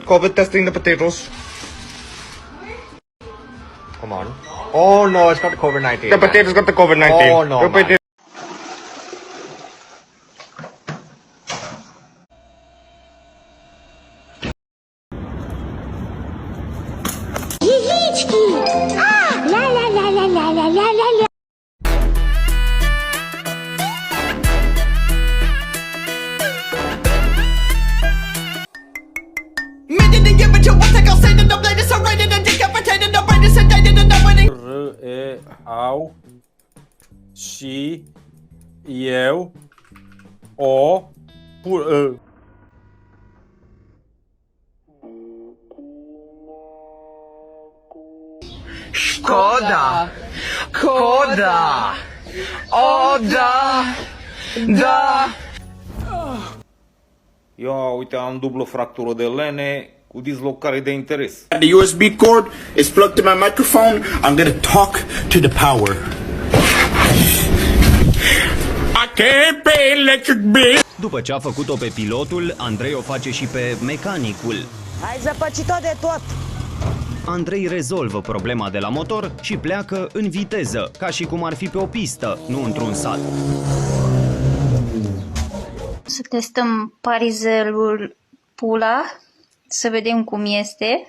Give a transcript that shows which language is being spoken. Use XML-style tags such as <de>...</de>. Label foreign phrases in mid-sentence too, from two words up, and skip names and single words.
<en>COVID testing the potatoes. Come on. Oh no, it's got the COVID-19. The potatoes got the COVID-19. Oh no.</en> <ru>Яички! Ля-ля-ля-ля-ля-ля-ля-ля-ля.</ru> <ro>Au și eu o Școda! Coda! O, da! Da! Eu, uite, am dublă fractură de lene cu dislocare de interes.</ro> <en>The USB cord is plugged to my microphone. I'm gonna talk to the power. I can't pay electric bill.</en> <ro>După ce a făcut-o pe pilotul, Andrei o face și pe mecanicul. Ai zăpăcit-o de tot! Andrei rezolvă problema de la motor și pleacă în viteză, ca și cum ar fi pe o pistă, nu într-un sat. Să testăm parizelul pula, să vedem cum este.</ro>